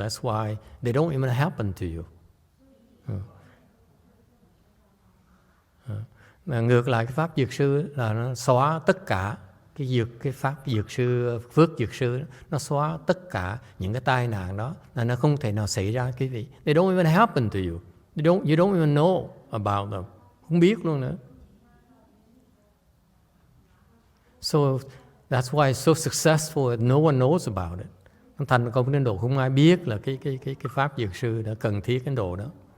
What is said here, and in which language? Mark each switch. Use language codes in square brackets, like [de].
[en] That's why they don't even happen to you. [vi] Ngược lại cái pháp Dược Sư là nó xóa tất cả cái pháp Dược Sư, phước Dược Sư nó xóa tất cả những cái tai nạn đó, là nó không thể nào xảy ra quý vị. [en] They don't even happen to you. You don't even know about them. [vi] Không biết luôn nữa. [en] So that's why it's so successful that no one knows about it. [vi] Thành công đến độ không ai biết là cái pháp Dược Sư đã cần thiết đến độ đó.